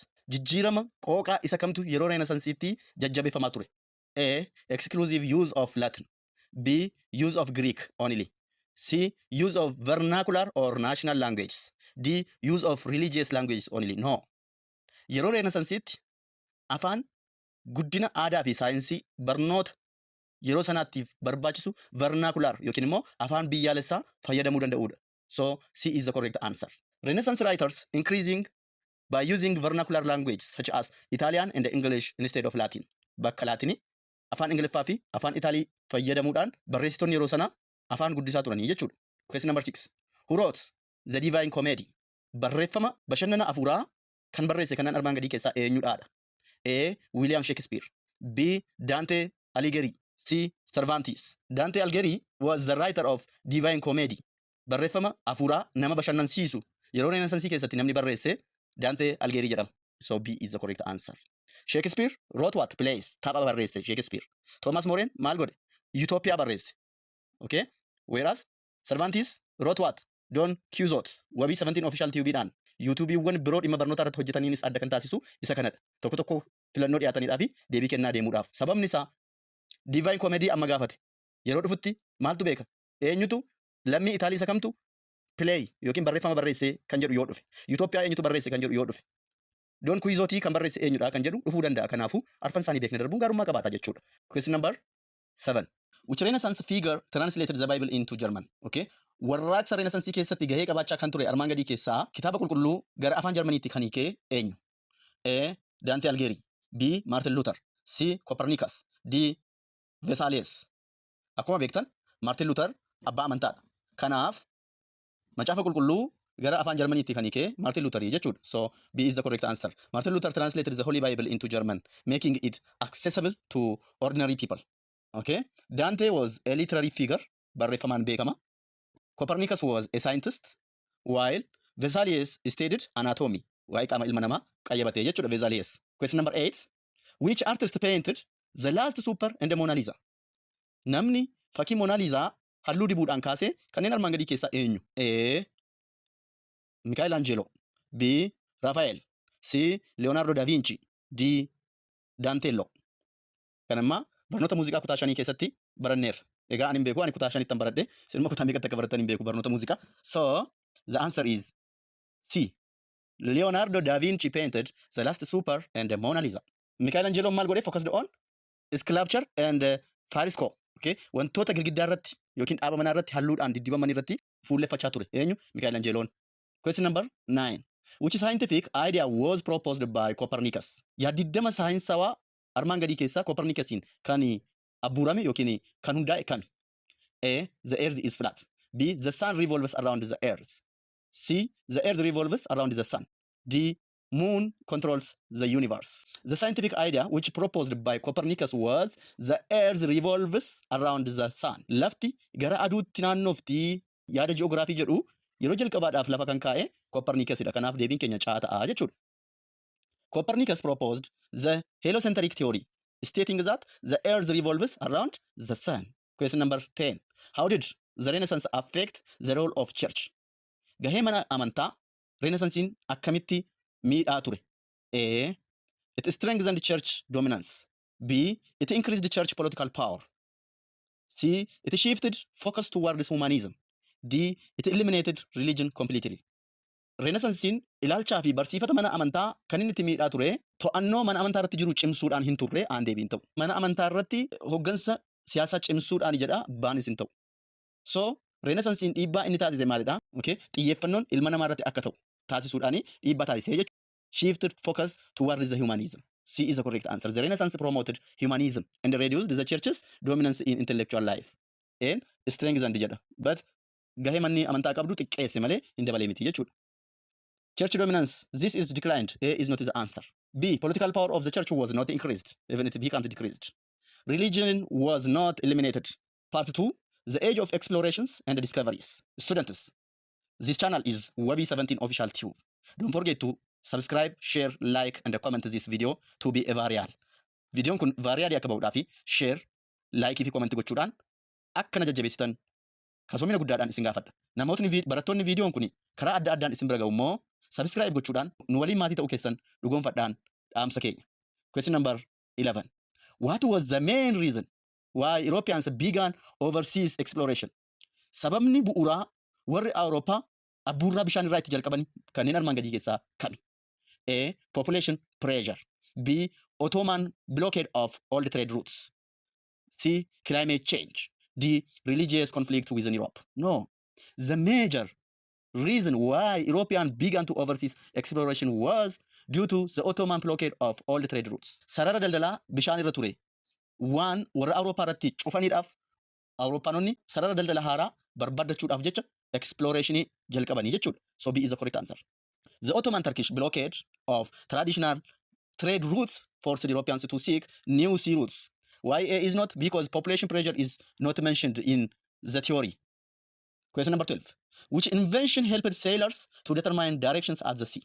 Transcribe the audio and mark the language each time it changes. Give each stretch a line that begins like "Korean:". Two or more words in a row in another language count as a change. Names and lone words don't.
Oromo: Jijjiirama qooqaa isa kamtu yeroo Renaissance'itti jajjabeeffamaa ture?
English: A. Exclusive use of Latin. B. Use of Greek only. C. Use of vernacular or national languages. D. Use of religious languages only. No.
Oromo: Yeroo Renaissance'itti afaan guddina aadaa fi saayinsii barnoota yeroo sanaatiif barbaachisu vernacular yookiin immoo afaan biyyaalessaa fayyadamuu danda'udha.
English: So C is the correct answer. Renaissance writers increasing by using vernacular languages such as Italian and English instead of Latin.
Oromo: Bakka Laatini afaan Ingiliffaa fi afaan Itaalii fayyadamuudhaan barreessitoonni yeroo sanaa afaan guddisaa turanii jechuudha.
English: Question number 6. Who wrote The Divine Comedy?
Oromo: Barreeffama bashannana afuuraa kan barreesse kanneen armaan gadii keessaa eenyudhaadha?
English: A. William Shakespeare. B. Dante Alighieri. C. Cervantes. Dante Alighieri was the writer of Divine Comedy.
Oromo: Barreeffama afuuraa nama bashannansiisu yeroo Renaissance keessatti namni barreesse Dante Alighieri jedhama.
English: So B is the correct answer. Shakespeare wrote what? Plays.
Oromo: Tapha barreesse Shakespeare. Thomas More maal godhe? Utopia barreesse.
English: Okay? Whereas Cervantes wrote what? Don Quixote.
Oromo: Wabii 17 official TV'dhaan YouTube'wwan biroo dhimma barnoota irratti hojjetaniinis adda kan taasisu isa kanadha. Tokko tokko filannoo dhiyaataniidhaa fi deebii kennaa deemuudhaaf. Sababni isaa Divine Comedy amma gaafate. Yeroo dhufutti maaltu beeka? Eenyutu lammii Itaalii isa kamtu play yookiin barreeffama barreesse kan jedhu yoo dhufe. Utopia eenyutu barreesse kan jedhu yoo dhufe. Don Quixote kan barreesse eenyudha kan jedhu dhufuu danda'a. Kanaafuu arfan isaanii beekne darbuun gaarummaa qabaata jechuudha.
English: Question number 7. Which Renaissance figure translated the Bible into German? Okay?
Oromo: Warraaqsa Renaissance keessatti gahee qabaachaa kan ture armaan gadii keessaa kitaaba qulqulluu gara afaan Jarmaniitti kan hiikee eenyu?
English: A. Dante Alighieri. B. Martin Luther. C. Copernicus. D. Vesalius.
Oromo: Akkuma beektan Martin Luther abbaa amantaadha. Kanaaf macaafa qulqulluu gara afaan Jarmaniitti kan hiikee Martin Luther jechuudha.
English: So B is the correct answer. Martin Luther translated the Holy Bible into German, making it accessible to ordinary people. Okay? Dante was a literary figure,
Oromo: barreeffamaan beekama.
English: Copernicus was a scientist, while Vesalius studied anatomy.
Oromo: Waa'ee qaama ilma namaa qayyabatee jechuudha Vesalius.
English: Question number 8. Which artist painted The Last Supper and the Mona Lisa?
Oromo: Namni fakkii Mona Lisa halluu dibuudhaan kaasee kanneen armaan gadii keessaa eenyu?
English: A. Michelangelo. B. Raphael. C. Leonardo da Vinci. D. Donatello.
Oromo: Kan amma barnoota muuziqaa kutaa 5 keessatti baranneerra. Egaa ani hin beeku, ani kutaa 5 tan baradhe, isin kutaa meeqatti akka baratan hin beeku barnoota muuziqaa.
English: So the answer is C. Leonardo da Vinci painted The Last Supper and the Mona Lisa.
Oromo: Michelangelo maal godhe?
English: Focused on sculpture and fresco. Okay?
Oromo: Wantoota girgiddaa irratti yookiin dhaaba manaa irratti halluudhaan diddibaman irratti fuulleffachaa ture. Eenyu? Michelangeloon.
English: Question number 9. Which scientific idea was proposed by Copernicus?
Oromo: Yaadiddama saayinsawaa armaan gadii keessaa Copernicusiin kan abbuurame yookiin kan hundaa'e kami?
English: A. The earth is flat. B. The sun revolves around the earth. C. The earth revolves around the sun. D. Moon controls the universe. The scientific idea which proposed by Copernicus was the earth revolves around the sun.
Oromo: Lafti gara aduutti naannofti yaada ji'oogiraafii jedhu yeroo jalqabaadhaaf lafa kan kaa'e Copernicusidha. Kanaaf deebiin keenya caa ta'a jechuudha.
English: Copernicus proposed the heliocentric theory, stating that the earth revolves around the sun. Question number 10. How did the Renaissance affect the role of church?
Oromo: Gahee mana amantaa Renaissance'n akkamitti miidhaa ture?
English: A. It strengthened church dominance. B. It increased church political power. C. It shifted focus towards humanism. D. It eliminated religion completely.
Oromo: Renaissance'n ilaalchaa fi barsiifata mana amantaa kan inni itti miidhaa ture to'annoo mana amantaa irratti jiru cimsuudhaan hin turre aan deebiin ta'u. Mana amantaa irratti hoggansa siyaasaa cimsuudhaan jedha baanis hin ta'u. So Renaissance'n dhiibbaa inni taasise maalidha?
English: Okay?
Oromo: Xiyyeeffannoon ilma namaa irratti akka ta'u taasisuudhaan dhiibbaa taasisee jechuudha.
English: Shifted focus towards the humanism. C is the correct answer. The Renaissance promoted humanism and reduced the church's dominance in intellectual life and strengthened jedha.
Oromo: But gahee manni amantaa qabdu xiqqeesse malee hin dabalee miti jechuudha.
English: Church dominance, this is declined. A is not the answer. B, political power of the church was not increased, even it becomes decreased. Religion was not eliminated. Part 2, the age of explorations and discoveries. Students, this channel is Wabi 17 official tube. Don't forget to subscribe, share, like, and comment this video to be a viral.
Oromo: Video kun viral akka ba'uudhaa fi
English: share, like
Oromo: fi comment gochuudhaan akka na jajjabeessitan Kasoomina guddaadhaan isin gaafadha. Namootni barattoonni viidiyoon kun karaa adda addaan isin bira ga'u immoo subscribe gochuudhaan nu waliin maatii ta'uu keessan dhugoomfadhaan dhaamsa keenya.
English: Question number 11. What was the main reason why Europeans began overseas exploration?
Oromo: Sababni bu'uuraa warri Awurooppaa abbuurraa bishaan irraa itti jalqaban kanneen armaan gadii keessaa kami?
English: A. Population pressure. B. Ottoman blockade of all the trade routes. C. Climate change. D. Religious conflict within Europe. No. The major reason why Europeans began to overseas exploration was due to the Ottoman blockade of all the trade routes.
Oromo: Sarara daldalaa bishaan irra ture waan warra Awurooppaa irratti cufaniidhaaf Awurooppaanonni sarara daldala haaraa barbaaddachuudhaaf jecha explorationii jalqabanii jechuudha.
English: So B is the correct answer. The Ottoman Turkish blockade of traditional trade routes forced Europeans to seek new sea routes. Why A is not? Because population pressure is not mentioned in the theory. Question number 12. Which invention helped sailors to determine directions at the sea?